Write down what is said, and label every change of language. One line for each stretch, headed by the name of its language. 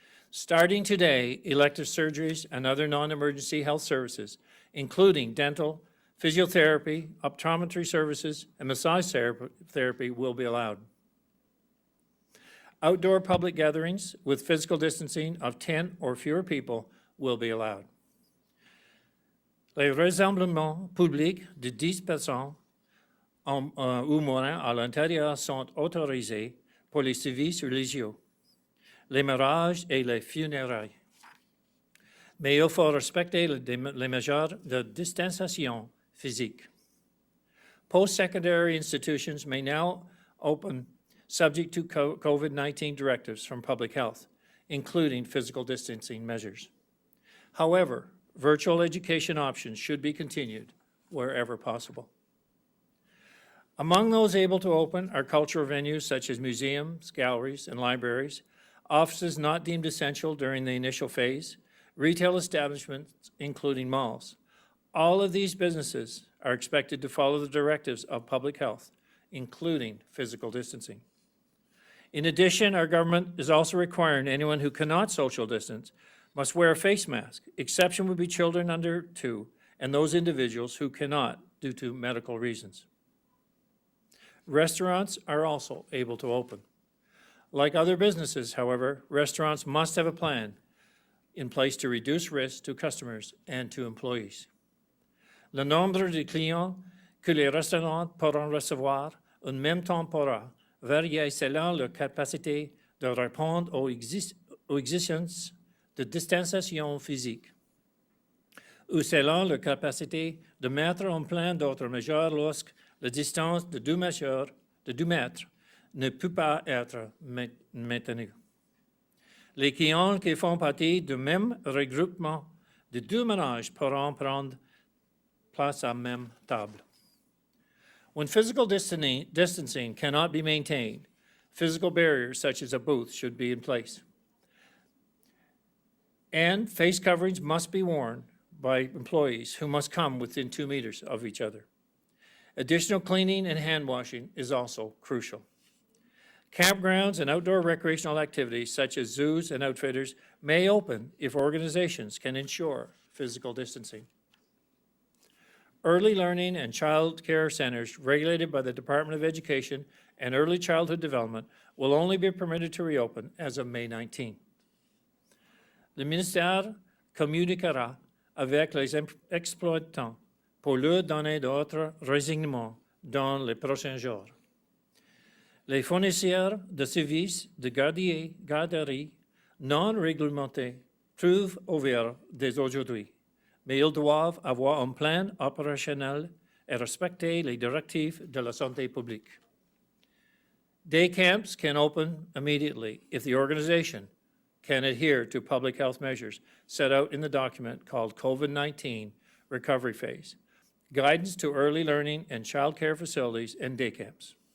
English: Starting today, elective surgeries and other non-emergency health services, including dental, physiotherapy, optometry services, and massage therapy will be allowed. Outdoor public gatherings with physical distancing of 10 or fewer people will be allowed.
French: Les rassemblements publics de 10 personnes ou moins à l'intérieur sont autorisés pour les services religieux, les mariages et les funérailles. mais il faut respecter les mesures de distanciation physique.
English: Post-secondary institutions may now open subject to COVID-19 directives from public health, including physical distancing measures. However, virtual education options should be continued wherever possible. Among those able to open are cultural venues such as museums, galleries, and libraries, offices not deemed essential during the initial phase, retail establishments, including malls. All of these businesses are expected to follow the directives of public health, including physical distancing. In addition, our government is also requiring anyone who cannot social distance must wear a face mask. Exception would be children under 2 and those individuals who cannot due to medical reasons. Restaurants are also able to open. Like other businesses, however, restaurants must have a plan in place to reduce risk to customers and to employees.
French: Le nombre de clients que les restaurants pourront recevoir en même temps pourra varier selon leur capacité de répondre aux exigences de distanciation physique ou selon leur capacité de mettre en place d'autres mesures lorsque la distance de 2 mètres ne peut pas être maintenue. Les clients qui font partie du même regroupement de 2 ménages pourront prendre place à la même table.
English: When physical distancing cannot be maintained, physical barriers such as a booth should be in place. And face coverings must be worn by employees who must come within 2 meters of each other. Additional cleaning and hand washing is also crucial. Campgrounds and outdoor recreational activities such as zoos and outfitters may open if organizations can ensure physical distancing. Early learning and child care centers regulated by the Department of Education and Early Childhood Development will only be permitted to reopen as of May 19.
French: Le ministère communiquera avec les exploitants pour leur donner d'autres renseignements dans les prochains jours. Les fournisseurs de services de garderie non réglementés trouvent ouverts dès aujourd'hui, mais ils doivent avoir un plan opérationnel et respecter les directives de la santé publique.
English: Day camps can open immediately if the organization can adhere to public health measures set out in the document called COVID-19 Recovery Phase, Guidance to Early Learning and Child Care Facilities and Day Camps.